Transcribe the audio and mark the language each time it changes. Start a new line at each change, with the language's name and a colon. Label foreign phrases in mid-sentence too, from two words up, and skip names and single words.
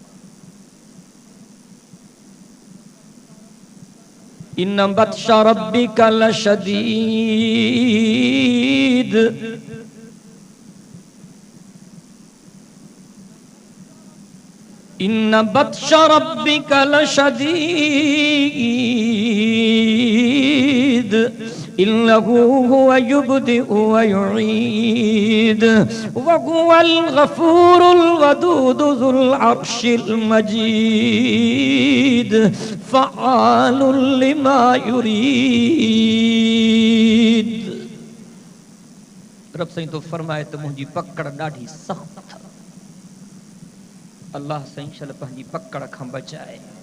Arabic: إن بطش ربك لشديد إن بطش ربك لشديد إنه هو يبدئ ويعيد وهو الغفور الودود ذو العرش المجيد فعال لما يريد.
Sindhi: रब साईं तो फरमाए त मुंहिंजी पकड़ ॾाढी सख़्त आहे। अल्लाह साईं शल पंहिंजी पकड़ खां बचाए।